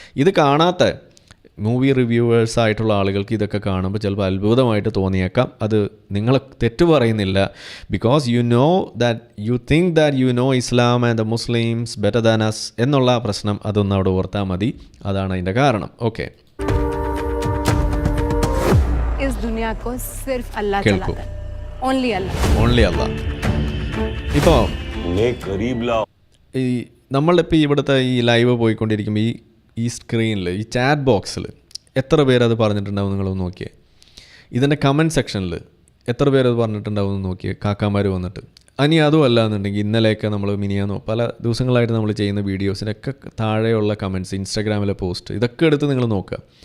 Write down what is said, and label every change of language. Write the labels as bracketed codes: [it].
[ml] ഇത് കാണാത്ത movie reviewers ആയിട്ടുള്ള ആളുകൾക്ക് ഇതൊക്കെ കാണുമ്പോൾ ചിലപ്പോൾ അത്ഭുതമായിട്ട് തോന്നിയേക്കാം. അത് നിങ്ങൾ തെറ്റു പറയുന്നില്ല. [en] because you think that you know Islam and the Muslims better than us [ml] എന്നുള്ള പ്രശ്നം അതൊന്ന് അവിടെ ഓർത്താൽ മതി. അതാണ് അതിൻ്റെ കാരണം. ഓക്കെ, [hi] इस दुनिया को सिर्फ अल्लाह चलाता है, [en] Only अल्लाह. [ml] ഇപ്പോൾ ഈ നമ്മളിപ്പോൾ ഇവിടുത്തെ ഈ ലൈവ് പോയിക്കൊണ്ടിരിക്കുമ്പോൾ ഈ സ്ക്രീനിൽ, ഈ ചാറ്റ് ബോക്സിൽ എത്ര പേരത് പറഞ്ഞിട്ടുണ്ടാവും നിങ്ങളൊന്ന് നോക്കിയേ. ഇതിൻ്റെ കമൻറ്റ് സെക്ഷനിൽ എത്ര പേരത് പറഞ്ഞിട്ടുണ്ടാവും എന്ന് നോക്കിയേ, കാക്കാമാർ വന്നിട്ട്. ഇനി അതും അല്ല എന്നുണ്ടെങ്കിൽ ഇന്നലെയൊക്കെ നമ്മൾ മിനിയാന്നോ പല ദിവസങ്ങളായിട്ട് നമ്മൾ ചെയ്യുന്ന വീഡിയോസിനൊക്കെ താഴെയുള്ള കമൻറ്റ്സ്, ഇൻസ്റ്റാഗ്രാമിലെ പോസ്റ്റ്, ഇതൊക്കെ എടുത്ത് നിങ്ങൾ നോക്കുക.